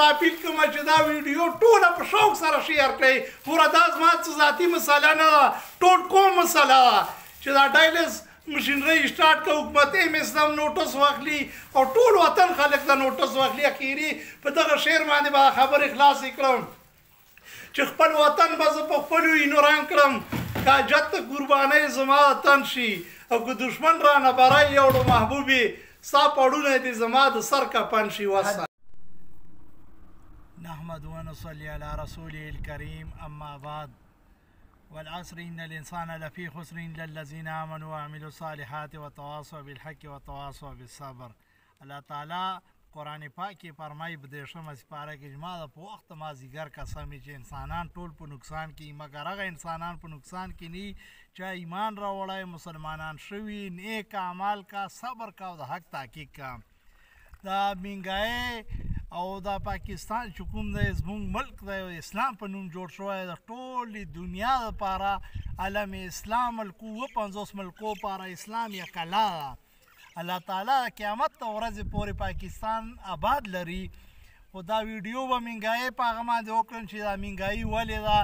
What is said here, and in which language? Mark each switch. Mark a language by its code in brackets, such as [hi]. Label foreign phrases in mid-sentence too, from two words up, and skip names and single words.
[ps] دا اپیل کوم چې دا ویډیو ټوله په شوق سره شیر کړئ پوره دا زما څه ذاتي مسله نه ده ټول قوم مسله ده چې دا [en] dialysis machinery start [ps] که حکومت ایم ایس هم نوټس واخلي او ټول وطن خلک ته نوټس واخلي اخري په دغه شعر باندې به خبرې خلاصې کړم چې خپل وطن به زه په خپلو وینو رنګ کړم که حاجت ته قربانۍ زما تن شي او که دشمن رانه بری یوړو محبوبې ستا پړونه دې زما د سر کفن شي. [ar] نحمد ونصلي على رسوله الكريم اما بعد والعصر ان الانسان لفي خسر الا الذين امنوا وعملوا الصالحات وتواصوا بالحق وتواصوا بالصبر. [ps] الله تعالی قرآن پاک کې فرمایي په 13مه سپاره کې چې ما د په وخت مازدیګر قسم چې انسانان ټول په نقصان کې مګر هغه انسانان په نقصان کې نه چې ایمان راوړی مسلمانان شوي نیک اعمال کا صبر کا او د حق تحقیق کا. دا مهنګایي او دا پاکستان چې کوم دی زموږ ملک دی اسلام په نوم جوړ شوی د ټولې دنیا دپاره عالم اسلام ملکو 50 ملکو لپاره اسلام یې کلا ده. الله تعالی قیامت ته ورځې پورې پاکستان آباد لري خو دا ویډیو به مهنګایي په هغه باندې وکړم چې دا مهنګایي ولې ده.